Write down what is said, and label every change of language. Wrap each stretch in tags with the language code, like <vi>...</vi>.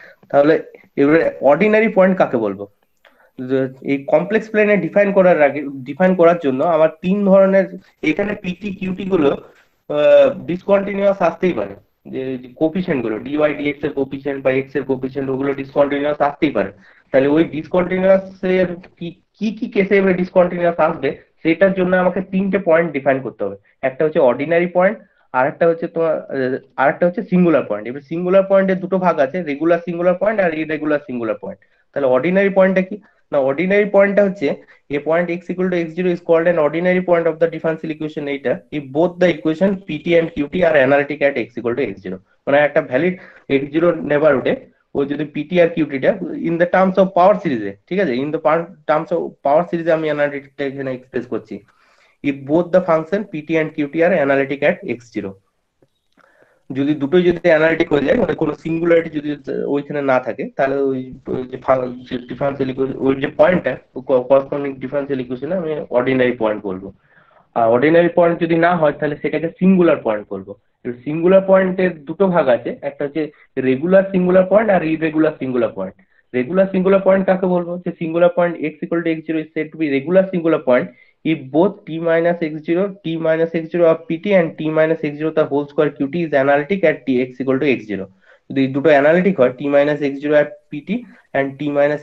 <bn>তাহলে এবারে ordinary point কাকে বলবো? এই কমপ্লেক্স প্লেনে ডিফাইন করার জন্য আমার তিন ধরনের, এখানে পিটি কিউটি গুলো ডিসকন্টিনিউয়াস আসতেই পারে, যে কোফিশিয়েন্ট গুলো ডিওয়াই ডিএক্স এর কোফিশিয়েন্ট বা এক্স এর কোফিশিয়েন্ট ওগুলো ডিসকন্টিনিউয়াস আসতেই পারে। তাহলে ওই ডিসকন্টিনিউয়াস এর কি কি কেসে এবার ডিসকন্টিনিউয়াস আসবে সেটার জন্য আমাকে তিনটে পয়েন্ট ডিফাইন করতে হবে। একটা হচ্ছে অর্ডিনারি পয়েন্ট, আরেকটা হচ্ছে তোমার আরেকটা হচ্ছে সিঙ্গুলার পয়েন্ট। এবার সিঙ্গুলার পয়েন্টের দুটো ভাগ আছে, রেগুলার সিঙ্গুলার পয়েন্ট আর ইরেগুলার সিঙ্গুলার পয়েন্ট। তাহলে অর্ডিনারি পয়েন্টটা কি না, অর্ডিনারি পয়েন্টটা হচ্ছে</bn> <en>a point x equal to x0 is called an ordinary point of the differential equation</en> <bn>এইটা</bn> <en>if both the equation pt and qt are analytic at x equal to x0।</en> <bn>মানে একটা valid x0 নেবারহুডে ও যদি pt আর qt টা in the terms of power সিরিজে, ঠিক আছে, in the terms of power সিরিজে আমি অ্যানালিটিকটা এখানে এক্সপ্রেস করছি,</bn> <en>if both the function pt and qt are analytic at x0।</en> <bn>যদি দুটোই যদি অ্যানালিটিক হয়ে যায়, মানে কোনো সিঙ্গুলারিটি যদি ওইখানে না থাকে, তাহলে ওই যে ডিফারেন্সিয়াল ইকুয়েশন ওই যে পয়েন্টটা করেসপন্ডিং ডিফারেন্সিয়াল ইকুয়েশনে আমি অর্ডিনারি পয়েন্ট বলবো। আর অর্ডিনারি পয়েন্ট যদি না হয় তাহলে সেটাকে সিঙ্গুলার পয়েন্ট বলবো। সিঙ্গুলার পয়েন্টের দুটো ভাগ আছে, একটা হচ্ছে রেগুলার সিঙ্গুলার পয়েন্ট আর irregular singular point. Regular singular point কাকে বলবো? যে singular point</bn> <en>x equal to x0 is said to be regular singular point if both t minus x0 of pt and t minus x0 the whole square qt is analytic at t x equal to x0।</en> <bn>যদি দুটো analytic হয়</bn> <en>t minus x0 at pt and t minus</en>